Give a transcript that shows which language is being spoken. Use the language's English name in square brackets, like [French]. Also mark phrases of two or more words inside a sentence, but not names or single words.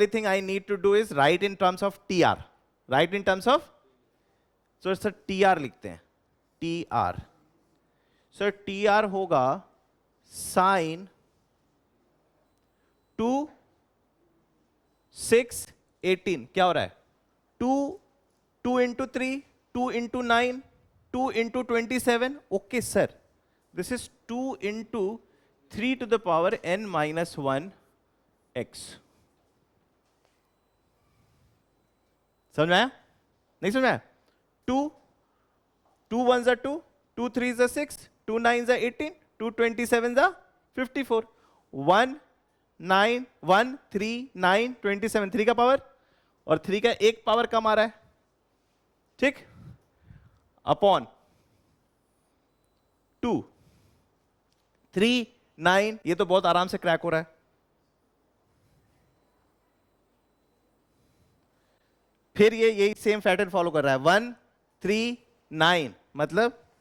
[English] thing I need to do is write in terms of T R, write in terms of, so sir T R [Hindi] लिखते हैं, [English] T R, sir T R होगा साइन [Hindi] 2 6 18, क्या हो रहा है, 2 इंटू 3 2 इंटू 9 2 इंटू 27, [English] okay sir, this is 2 into 3 to the power n minus 1 x, [Hindi] समझ में आया, नहीं समझ में आया, [English] 2 1s are 2 2 3s are 6 2 9s are 18 2 27s are 54 [Hindi] 1 9 1 3 9 27, 3 का पावर और 3 का एक पावर कम आ रहा है, ठीक, अपॉन 2 3 9, ये तो बहुत आराम से क्रैक हो रहा है, फिर ये यही [English] same pattern [Hindi] फॉलो कर रहा है, 1 3 9, मतलब